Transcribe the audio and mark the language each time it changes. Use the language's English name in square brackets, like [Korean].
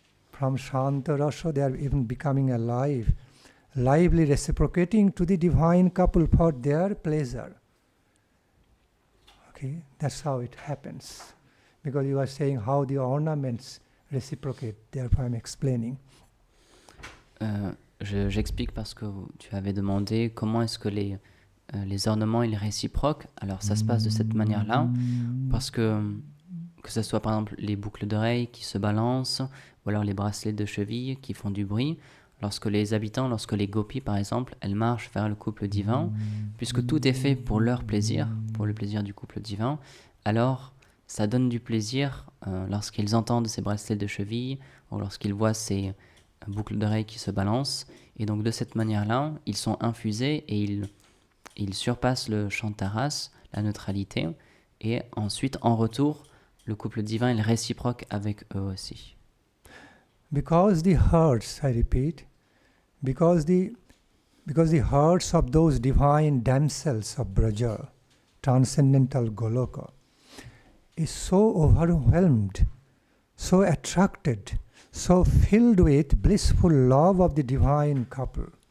[English] From Shanta Rasa, they are even becoming alive, lively reciprocating to the divine couple for their pleasure. Okay, that's how it happens. Because you are saying how the ornaments reciprocate, therefore I'm explaining. [French] J'explique parce que tu avais demandé comment est-ce que les ornements ils réciproquent. Alors ça se passe de cette manière-là, parce que ce soit par exemple les boucles d'oreilles qui se balancent, ou alors les bracelets de cheville qui font du bruit, lorsque les gopis par exemple, elles marchent vers le couple divin, puisque tout est fait pour leur plaisir, pour le plaisir du couple divin, alors ça donne du plaisir lorsqu'ils entendent ces bracelets de cheville, ou lorsqu'ils voient ces boucles d'oreilles qui se balancent, et donc de cette manière-là, ils sont infusés et ils surpassent le shantaras, la neutralité, et ensuite en retour, le couple divin, il réciproque avec eux aussi. [English] Because the hearts, I repeat, because the hearts of those divine damsels of Braja, transcendental Goloka, is so overwhelmed, so attracted, so filled with blissful love of the divine couple.